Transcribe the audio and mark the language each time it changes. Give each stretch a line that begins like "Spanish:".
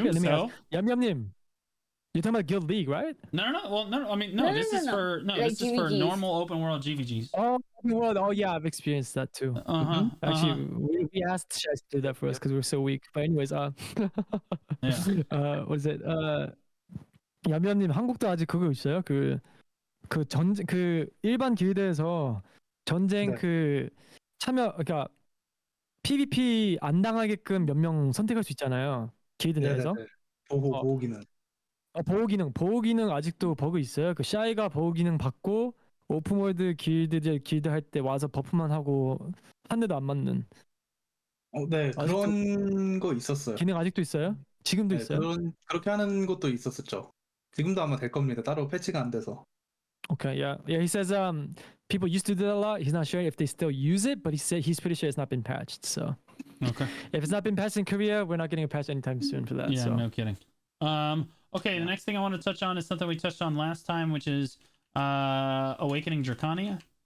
English: anything? Let me so. ask. Yambyam. You're talking about Guild League, right? No. Well, no. I mean, no. No, This no, is no. for Like this is for GVGs. normal open world GVGs. Oh, well, oh yeah, I've experienced that too. Actually, we asked Shaz to do that for us because we're so weak. But anyways, Yeah. what is it?
Korean: 야미야님 한국도 아직 그거 있어요? 그 일반 길드에서 전쟁 네. 그 참여 그러니까 PvP 안 당하게끔 몇 명 선택할 수 있잖아요. 길드 내에서. 네네네. 보호 기능. 보호 기능 아직도 버그 있어요. 그 샤이가 보호 기능 받고 오픈월드 길드 할 때 와서 버프만 하고 한 대도 안 맞는 네, 그런 거 있었어요. 기능 아직도 있어요? 지금도 네, 있어요? 그렇게 하는 것도 있었었죠. 지금도 아마 될 겁니다. 따로 패치가 안 돼서.
English: Okay, yeah. He says people used to do that a lot. He's not sure if they still use it, but he said he's pretty sure it's not been patched. So Okay. if it's not been patched in Korea, we're not getting a patch anytime soon for that. Yeah, so. no kidding. Okay, the next thing I want to touch on is something we touched on last time, which is Awakening Drakania.